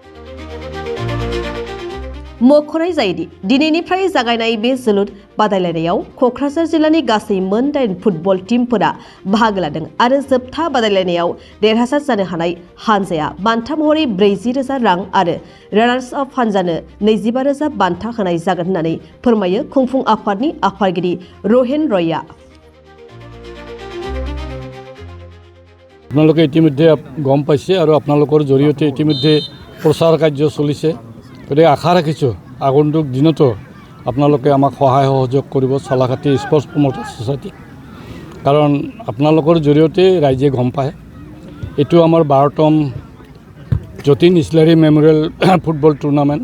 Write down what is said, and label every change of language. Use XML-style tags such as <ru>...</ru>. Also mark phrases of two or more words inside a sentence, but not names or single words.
<brx>मख'नाय जायोदि दिनैनिफ्राय जागायनाय बे जोलुर बादायलायनायाव क'क्राझार जिल्लानि गासै मोन 8 फुटबल टीमफोरा बाहागो लादों आरो जोबथा बादायलायनायाव देरहासार जानो हानाय हानजाया बान्था महरै 40,000 रां आरो</brx> <en>runners up</en> <brx>हानजानो 25,000 बान्था होनाय जागोन होननानै फोरमायो खुंफुं आफादनि आफादगिरि रहेन रयआ।</brx> <as>আপোনালোকে ইতিমধ্যে গম পাইছে আৰু আপোনালোকৰ জৰিয়তে ইতিমধ্যে প্ৰচাৰ কাৰ্য চলিছে। গতিকে আশা ৰাখিছোঁ আগন্তুক দিনতো আপোনালোকে আমাক সহায় সহযোগ কৰিব সালাকাটি স্পৰ্টছ প্ৰমোটাৰ ছ'চাইটি, কাৰণ আপোনালোকৰ জৰিয়তে ৰাইজে গম পায় এইটো আমাৰ 12তম জতিন ইছলাৰি মেম'ৰিয়েল ফুটবল টুৰ্ণামেণ্ট।</as>